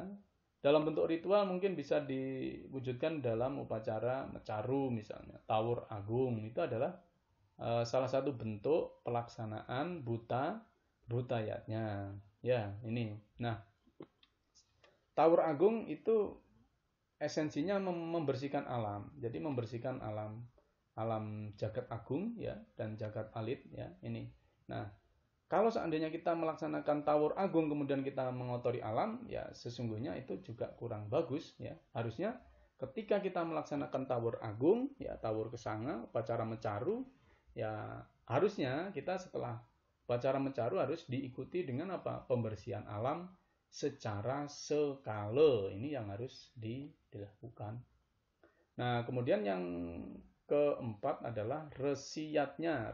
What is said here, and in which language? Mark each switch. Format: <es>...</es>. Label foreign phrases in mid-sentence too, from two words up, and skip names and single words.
<id>Dalam bentuk ritual mungkin bisa diwujudkan dalam upacara mecaru misalnya, tawur agung, itu adalah salah satu bentuk pelaksanaan butayatnya ya. Ini nah, Tawur agung itu esensinya membersihkan alam. Jadi membersihkan alam jagat agung ya dan jagat alit ya ini. Nah, kalau seandainya kita melaksanakan tawur agung kemudian kita mengotori alam, ya sesungguhnya itu juga kurang bagus ya. Harusnya ketika kita melaksanakan tawur agung ya, tawur kesanga, upacara mencaru, ya harusnya kita setelah upacara mencaru harus diikuti dengan apa? Pembersihan alam secara sekala. Ini yang harus dilakukan. Nah, kemudian yang keempat adalah resiyatnya.</id>